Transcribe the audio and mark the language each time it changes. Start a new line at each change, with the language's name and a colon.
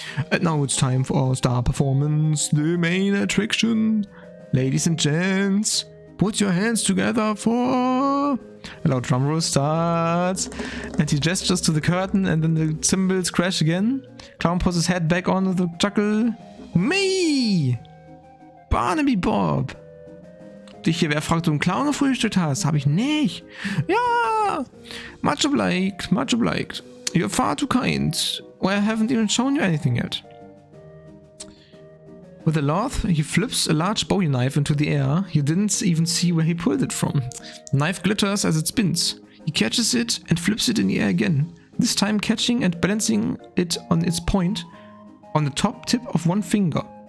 English: And now it's time for our star performance, the main attraction. Ladies and gents, put your hands together for... A loud drum roll starts, and he gestures to the curtain, and then the cymbals crash again. Clown puts his head back onto the chuckle. Me! Barnaby Bob!
German: Dich hier, wer fragt, ob du einen Clown gefrühstückt hast? Hab ich nicht. Ja!
English: Much obliged, much obliged. You're far too kind. Or I haven't even shown you anything yet. With a laugh, he flips a large bowie knife into the air. You didn't even see where he pulled it from. The knife glitters as it spins. He catches it and flips it in the air again, this time catching and balancing it on its point on the top tip of one finger.